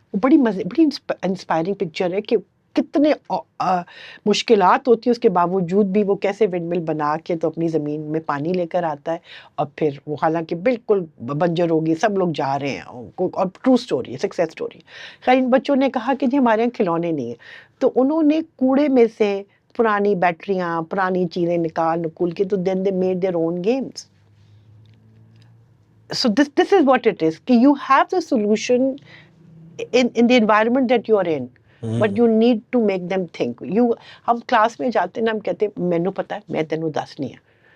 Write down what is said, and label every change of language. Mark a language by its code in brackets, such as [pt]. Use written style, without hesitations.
[ur] وہ بڑی inspiring picture ہے کہ کتنے مشکلات ہوتی ہیں, اس کے باوجود بھی وہ کیسے ونڈ مل بنا کے تو اپنی زمین میں پانی لے کر آتا ہے, اور پھر وہ حالانکہ بالکل بنجر ہوگی, سب لوگ جا رہے ہیں, اور ٹرو سٹوری ہے, سکسیس سٹوری. خیر ان بچوں نے کہا کہ جی ہمارے یہاں کھلونے نہیں ہیں, تو انہوں نے کوڑے میں سے پرانی بیٹریاں, پرانی چیزیں نکول کے, تو [en] Then they made their own games. So this is what it is, کہ you have the solution in the environment that you are in, but you need to make them think. [ur] ہم کلاس میں جاتے ہیں نا, ہم کہتے ہیں [pa] مینوں پتہ ہے, میں تینوں دسنی ہے.